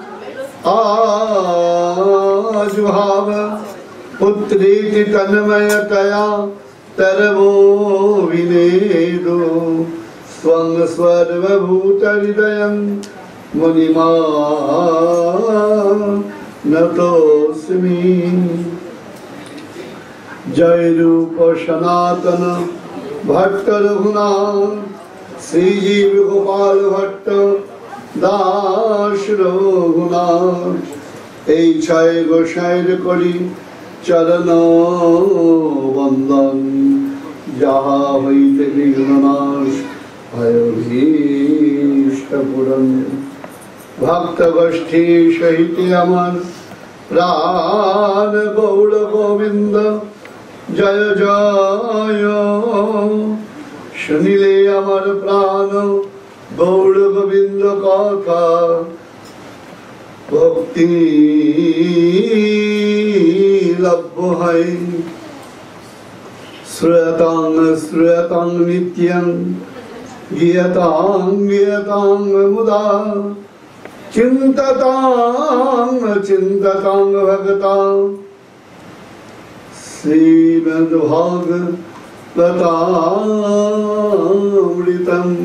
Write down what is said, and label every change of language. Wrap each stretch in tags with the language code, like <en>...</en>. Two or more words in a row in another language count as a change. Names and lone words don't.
<sa>आजुहाव पुत्रेति तन्मयतया तरवो विनेदो स्वं सर्वभूतहृदयं मुनिमानतोऽस्मि।</sa> <bn>जय रूप सनातन भट्ट रघुनाथ श्रीजीव गोपाल भट्ट दास रघुनाथ এই ছয় গোসাইর করি চরণ বন্দন যাহা হইতে বিঘ্ননাশ ভয় ভীষ্ট পূরণ ভক্ত গোষ্ঠী সহিত আমার প্রাণ গৌর গোবিন্দ জয় জয় শুনিলে আমার প্রাণ গৌর গোবিন্দ কথা ভক্তি লভ্য হয়</bn> <sa>শ্রুয়তাং শ্রুয়তাং নিত্যং গীয়তাং গীয়তাং মুদা চিন্ততাং চিন্ততাং ভগতাং শ্রীমদ্ভাগবতামৃতম</sa>